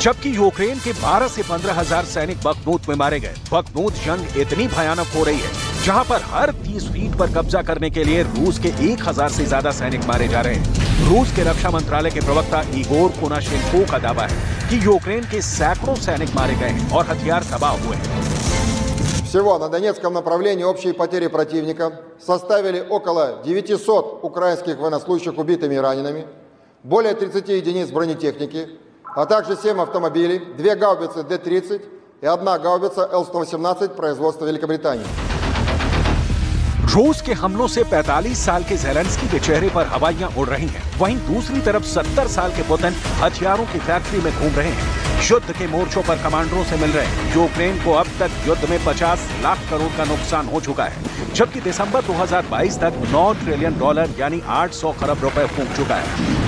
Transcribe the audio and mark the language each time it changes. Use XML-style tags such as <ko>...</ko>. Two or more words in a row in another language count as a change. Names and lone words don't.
<hi>जबकि यूक्रेन के 12 से 15 हजार सैनिक बखमूत में मारे गए। बखमूत जंग इतनी भयानक हो रही है जहां पर हर 30 फीट पर कब्जा करने के लिए रूस के 1000 से ज्यादा सैनिक मारे जा रहे हैं। रूस के रक्षा मंत्रालय के प्रवक्ता इगोर कोनाशेंको का दावा है कि यूक्रेन के सैकड़ों सैनिक मारे गए हैं और हथियार तबाह हुए हैं।</hi> <ru>Всего на Донецком направлении общие потери противника составили около 900 украинских военнослужащих убитыми и ранеными, более 30 единиц бронетехники, а также 7 автомобилей, 2 гаубицы Д-30 и 1 гаубица Л-118 производства Великобритании।</ru> <hi>रूस के हमलों से 45 साल के ज़ेलेंस्की के चेहरे पर हवाइयां उड़ रही हैं। वहीं दूसरी तरफ 70 साल के पुतिन हथियारों की फैक्ट्री में घूम रहे हैं। युद्ध के मोर्चों पर कमांडरों से मिल रहे हैं। यूक्रेन को अब तक युद्ध में 50 लाख करोड़ का नुकसान हो चुका है, जबकि दिसंबर 2022 तक $9 ट्रिलियन यानी 800 खरब रुपए फूंक चुका है।</hi>